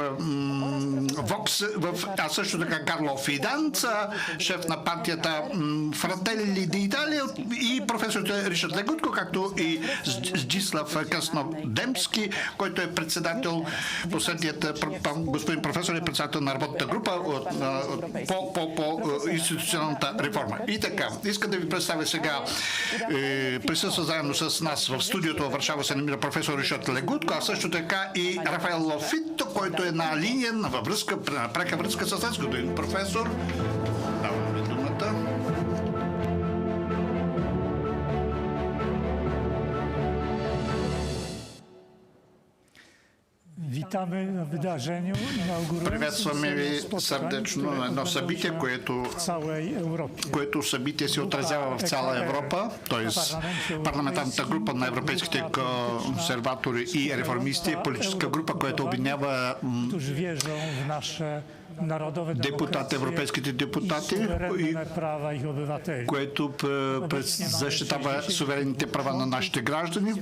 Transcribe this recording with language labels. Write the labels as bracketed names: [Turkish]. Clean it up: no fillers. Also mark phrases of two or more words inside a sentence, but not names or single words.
[Bulgarian] Вокс, а също така Карло Фиданц, шеф на партията Фрателли ди Италия и професор Ришард Легутко, както и Здислав Краснодемски, който е председател, господин професор е председател на работната група по институционалната реформа. И така, искам да ви представя сега, присъства заедно с нас в студиото в Варшава се намира професор Ришард Легутко, а също така и Рафаел Лофито, който е на линия, на пряка връзка с нас, господин професор. Даваме думата. [Polish] Witamy na wydarzeniu [Bulgarian] Приветстваме ви сърдечно на едно събитие, което събитие се отразява в цяла Европа, т.е. парламентарната група на европейските консерватори и реформисти, политическа група, която обединява европейските депутати, което защитава суверенните права на нашите граждани.